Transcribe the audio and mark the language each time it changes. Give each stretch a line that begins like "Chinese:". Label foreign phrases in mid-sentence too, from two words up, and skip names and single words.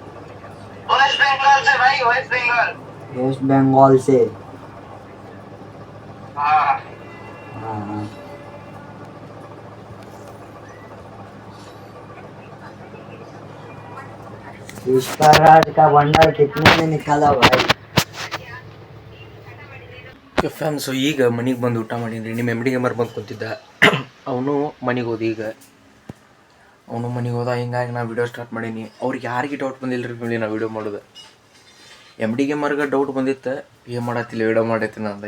Hindi: वेस्ट बंगाल से पुष्पराज का भंडार कितने में निकाला भाई?
Kannada: ಫ್ಯಾಮ್ಸ್ ಈಗ ಮನೆಗೆ ಬಂದು ಊಟ ಮಾಡೀನಿ. ನಿಮ್ಮ ಎಮ್ ಡಿ ಗೇಮರ್ ಬಂದು ಕೂತಿದ್ದ, ಅವನು ಮನೆಗೆ ಹೋದ. ಈಗ ಅವನು ಮನೆಗೆ ಹೋದ, ಹಿಂಗಾಗಿ ನಾ
English: video start
Kannada: ಮಾಡೀನಿ. ಅವ್ರಿಗೆ ಯಾರಿಗೆ ಡೌಟ್ ಬಂದಿಲ್ಲ ರೀ ಫ್ಯಾಮಿಲಿ, ನಾವು ವಿಡಿಯೋ ಮಾಡೋದು. ಎಮ್ ಡಿ ಗೇಮರ್ಗೆ ಡೌಟ್ ಬಂದಿತ್ತು, ಏನು ಮಾಡತ್ತಿಲ್ಲ ವಿಡಿಯೋ ಮಾಡತ್ತೀನಿ ಅಂದ.